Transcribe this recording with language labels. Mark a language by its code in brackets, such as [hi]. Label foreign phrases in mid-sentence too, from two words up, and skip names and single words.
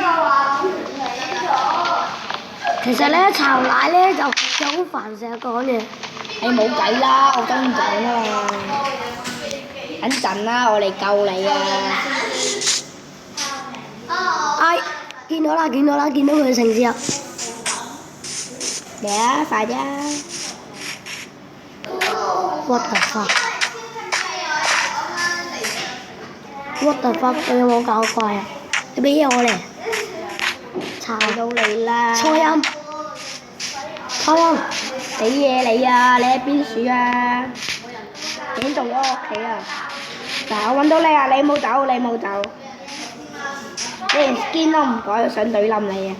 [yue] 其實咧，潮奶咧就好煩，成日講嘢。你冇計啦，我跟住講啊嘛。等陣啦，我嚟救你啊！見到佢嘅城市啦！嚟啊，快啲啊 [en] ！What the fuck？ What the fuck？ [yue] 你有冇搞怪啊？你俾嘢我嚟。查到你啦！初音。俾嘢你啊！你喺邊處啊？已經到咗屋企啊！嗱，我揾到你啊！你冇走。你連 skin 都唔改，我想懟冧你啊！